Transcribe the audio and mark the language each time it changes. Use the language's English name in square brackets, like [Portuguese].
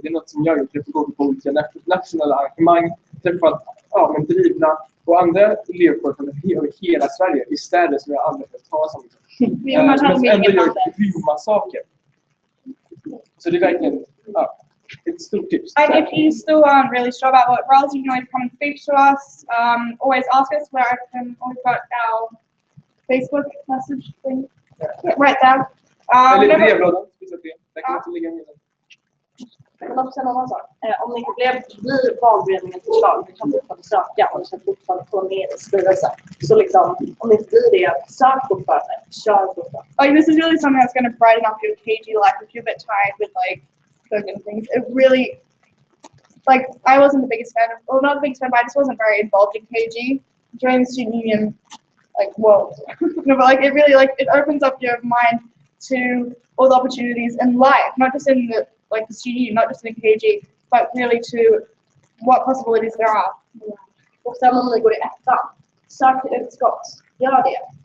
[Swedish] Det är något som jag träffar på olika nationella arrangemang, träffat drivna och andra elevkår från över hela Sverige i städer som jag aldrig har talat om. Men ändå gör grymma saker. Så det är verkligen ett stort tips. [English] And if you still aren't really sure about what roles, you can always come and speak to us. Always ask us where I can. We've got our Facebook message thing right there. [Swedish] Eller brevlådan. Där kan man inte ligga med den. Jag vill också säga en annan sak. Om det inte blir valberedningens förslag, vi kan fortfarande söka och sen fortfarande få med i styrelsen. Så liksom, om det inte blir det, sök fortfarande, kör fortfarande. [English] Like this is really something that's going to brighten up your KG life if you're a bit tired with like cooking things. It really, like I wasn't the biggest fan of, well not the biggest fan, but I just wasn't very involved in KG during the student union like world. No, but like it really like it opens up your mind to all the opportunities in life, not just in the like the student, not just in KG, but really to what possibilities there are. [Swedish] Och sen om ni går i ettan, sök till utskott, gör det.